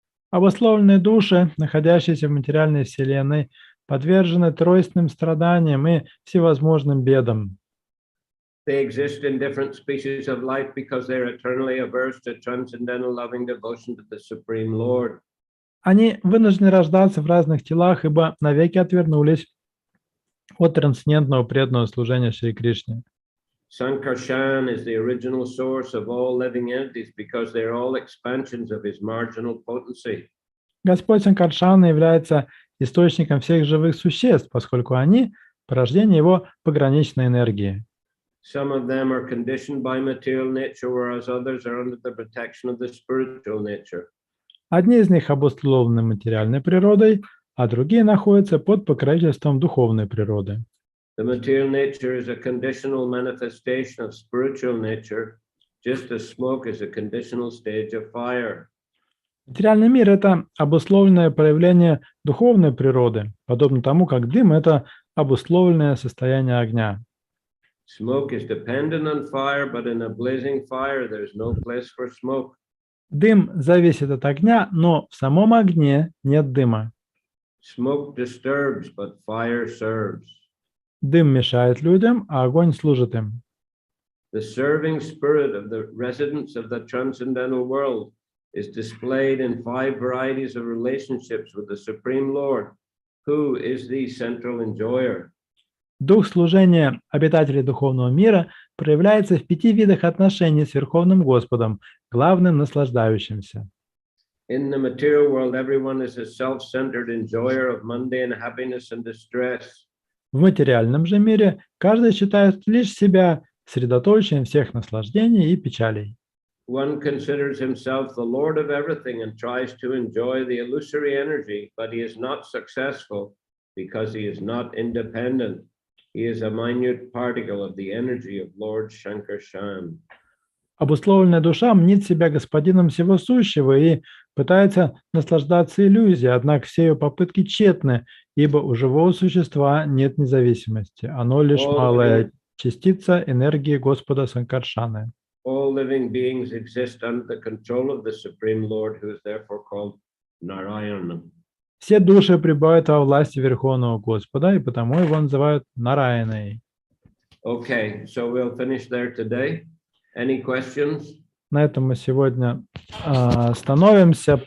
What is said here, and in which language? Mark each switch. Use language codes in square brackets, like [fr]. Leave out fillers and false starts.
[ru] Обусловленные души, находящиеся в материальной вселенной, подвержены тройственным страданиям и всевозможным бедам. [en] They exist in different species of life because they are eternally averse to transcendental loving devotion to the Supreme Lord. [ru] Они вынуждены рождаться в разных телах, ибо навеки отвернулись от трансцендентного преданного служения Шри Кришне. [en] Sankarshan is the original source of all living entities because they are all expansions of his marginal potency. [ru] Господь Санкаршана является источником всех живых существ, поскольку они – порождение его пограничной энергии. [en] Some of them are conditioned by material nature, whereas others are under the protection of the spiritual nature. [ru] Одни из них обусловлены материальной природой, а другие находятся под покровительством духовной природы. [en] The material nature is a conditional manifestation of spiritual nature, just as smoke is a conditional stage of fire. [ru] Материальный мир – это обусловленное проявление духовной природы, подобно тому, как дым – это обусловленное состояние огня. [en] Smoke is dependent on fire, but in a blazing fire, there's no place for smoke. [ru] Дым зависит от огня, но в самом огне нет дыма. [en] Smoke disturbs, but fire serves. [ru] Дым мешает людям, а огонь служит им. [en] The serving spirit of the residents of the transcendental world is displayed in 5 varieties of relationships with the Supreme Lord, who is the central enjoyer. [ru] Дух служения обитателей духовного мира проявляется в 5 видах отношений с Верховным Господом, главным наслаждающимся. [en] In the material world, everyone is a self-centered enjoyer of mundane happiness and distress. [ru] В материальном же мире каждый считает лишь себя средоточием всех наслаждений и печалей. [en] One considers himself the Lord of everything and tries to enjoy the illusory energy, but he is not successful because he is not independent. He is a minute particle of the energy of Lord Shankarshan. [ru] Обусловленная душа мнит себя господином всего сущего и пытается наслаждаться иллюзией, однако все ее попытки тщетны, ибо у живого существа нет независимости. Оно лишь малая частица энергии Господа Санкаршаны. [en] All living beings exist under the control of the Supreme Lord, who is therefore called Narayana. [ru] Все души пребывают во власти Верховного Господа, и потому его называют Нараяной. [en] Okay, so we'll finish there today. Any questions? [ru] На этом мы сегодня остановимся.